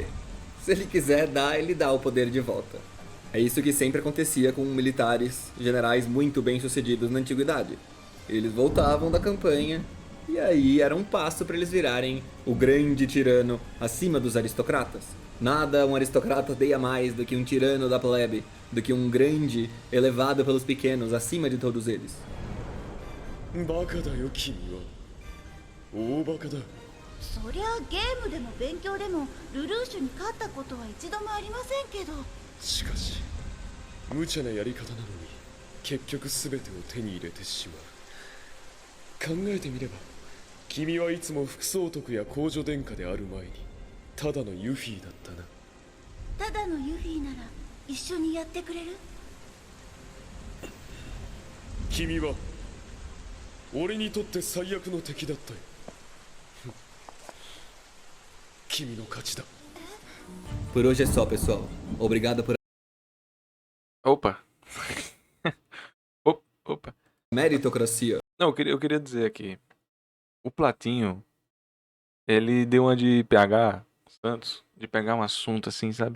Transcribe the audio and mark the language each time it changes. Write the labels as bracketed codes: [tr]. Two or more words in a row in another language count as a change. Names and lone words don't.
[pt] Se ele quiser dar, ele dá o poder de volta. É isso que sempre acontecia com militares, generais muito bem sucedidos na antiguidade. Eles voltavam da campanha, e aí era um passo para eles virarem o grande tirano acima dos aristocratas. Nada um aristocrata odeia mais do que um tirano da plebe, do que um grande elevado pelos pequenos acima de todos eles. [ja] バカだよ君は大バカだそりゃゲームでも勉強でもルルーシュに勝ったことは一度もありませんけど。しかし無茶なやり方なのに結局全てを手に入れてしまう考えてみれば君はいつも副総督や公女殿下である前にただのユフィだったなただのユフィなら一緒にやってくれる？君は俺にとって最悪の敵だったよ君の勝ちだ [pt] Por hoje é só, pessoal. Obrigado por Opa. Opa. meritocracia. Não, eu queria dizer aqui. O Platinho, ele deu uma de PH Santos, de pegar um assunto assim, sabe?